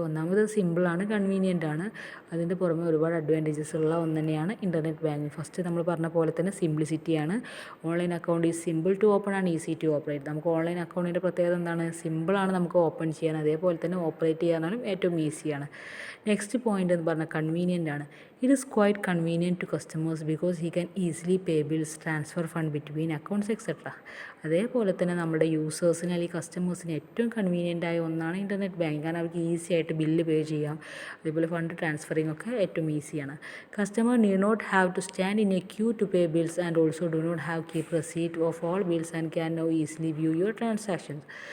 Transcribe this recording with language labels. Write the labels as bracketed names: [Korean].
[Malayalam] ഒന്നാമത് സിമ്പിളാണ്, കൺവീനിയൻ്റ് ആണ്. അതിൻ്റെ പുറമെ ഒരുപാട് അഡ്വാൻറ്റേജസ് ഉള്ള ഒന്ന് തന്നെയാണ് ഇൻ്റർനെറ്റ് ബാങ്കിങ്. ഫസ്റ്റ് നമ്മൾ പറഞ്ഞ പോലെ തന്നെ സിംപ്ലിസിറ്റിയാണ്. [English] Online account is simple to open and easy to operate. [Malayalam] നമുക്ക് ഓൺലൈൻ അക്കൗണ്ടിൻ്റെ പ്രത്യേകത എന്താണ്, സിമ്പിളാണ് നമുക്ക് ഓപ്പൺ ചെയ്യാൻ, അതേപോലെ തന്നെ ഓപ്പറേറ്റ് ചെയ്യാനും ഏറ്റവും ഈസിയാണ്. നെക്സ്റ്റ് പോയിൻ്റ് എന്ന് പറഞ്ഞാൽ കൺവീനിയൻ്റ് ആണ്. [English] It is quite convenient to customers because he can easily pay bills, transfer fund between accounts, etc. [Malayalam] അതേപോലെ തന്നെ നമ്മുടെ യൂസേഴ്സിന് അല്ലെങ്കിൽ കസ്റ്റമേഴ്സിന് ഏറ്റവും കൺവീനിയൻ്റ് ആയ ഒന്നാണ് ഇൻ്റർനെറ്റ് ബാങ്കിങ്. കാരണം അവർക്ക് ഈസി ആയിട്ട് ബില്ല് പേ ചെയ്യാം, അതേപോലെ ഫണ്ട് ട്രാൻസ്ഫറിങ് ഒക്കെ ഏറ്റവും ഈസിയാണ്. [English] Customer need not have to stand in a queue to pay bills and also do not have keep receipt of all bills and can now easily view your transactions.